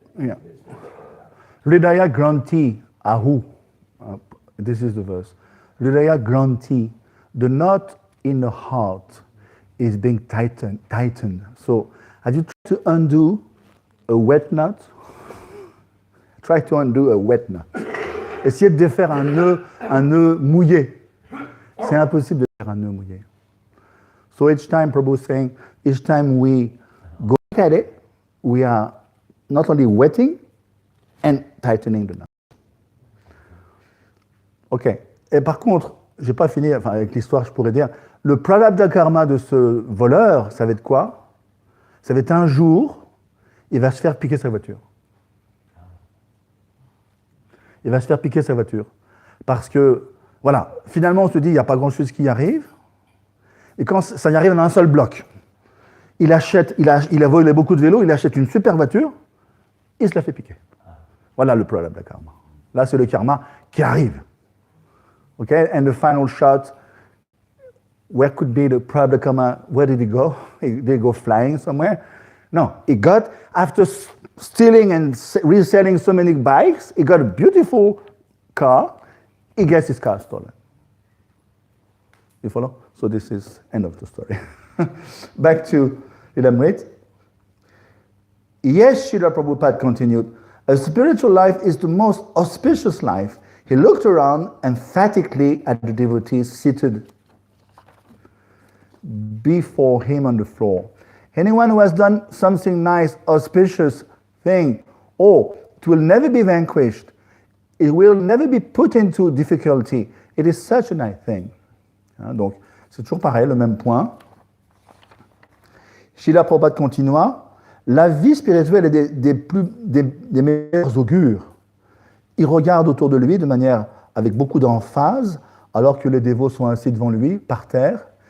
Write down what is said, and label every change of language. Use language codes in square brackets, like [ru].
[en] Yeah. Hridaya Granti Ahu. This is the verse. Hridaya Granti. The knot in the heart is being tightened. So, have you tried to undo a wet knot? Try to undo a wet knot. [fr] Essayez de défaire un nœud mouillé. C'est impossible de faire un nœud mouillé. [en] So each time, Prabhu is saying, each time we go look at it, we are not only wetting and tightening the knot. Ok. [fr] Et par contre, j'ai pas fini, enfin avec l'histoire, je pourrais dire, le prarabdha karma de ce voleur, ça va être quoi? Ça va être un jour, il va se faire piquer sa voiture. Il va se faire piquer sa voiture. Parce que, voilà, finalement on se dit, il n'y a pas grand-chose qui y arrive. Et quand ça y arrive dans un seul bloc, il a volé beaucoup de vélos, il achète une super voiture, il se la fait piquer. Voilà le prarabdha karma. Là, c'est le karma qui arrive. [en] Okay, and the final shot, where could be the prarabdha karma? Where did he go? Did he go flying somewhere? No, he got, after stealing and reselling so many bikes, he got a beautiful car, he gets his car stolen. You follow? So this is end of the story. Back to Lilamrita. Yes, Srila Prabhupada continued, a spiritual life is the most auspicious life. He looked around emphatically at the devotees seated before him on the floor. Anyone who has done something nice, auspicious thing, it will never be vanquished. It will never be put into difficulty. It is such a nice thing. [fr] Donc, c'est toujours pareil, le même point. Srila Prabhupada continua. La vie spirituelle est des meilleurs augures. Il regarde autour de lui de manière avec beaucoup d'emphase, alors que les dévots sont assis devant lui, par terre.